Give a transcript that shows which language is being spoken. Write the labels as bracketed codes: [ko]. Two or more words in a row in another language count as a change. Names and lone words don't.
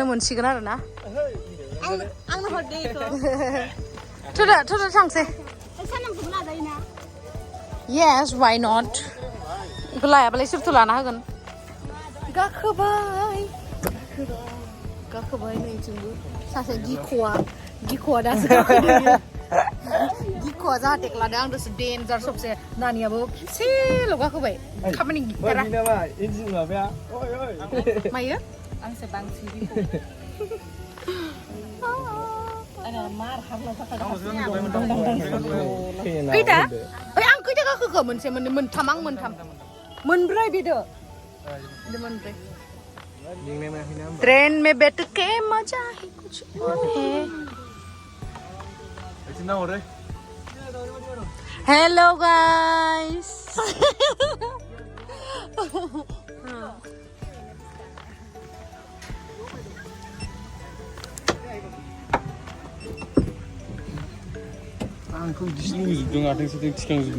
[brx] मोनसिगोन आरो ना आंनो हरदे इखौ थुदा थांसै सानामखौ लाजायोना [en] yes why not [brx] इखौ लायाबालाय सोरथो लाना होगोन गाखोबाय नैथिंबो सासे गिख'आ दासो गाखोदों गिख'आ जाहाथे लादों आं दासो डेन्जार सबसे नानियाबो खेबसेल' गाखोबाय खामानि गिथारा मायो आंसो बांसिन खैथा ओइ आं खैथा गाखोखो मोनसे मोननै मोनथाम आं मोनब्रै बेदो मोनब्रै [hi] ट्रेन में बैठ के मजा ही कुछ और है [en] hello guys [brx] आंखौ गिस्लुजोबदों आथिंजों थिखांजोबनो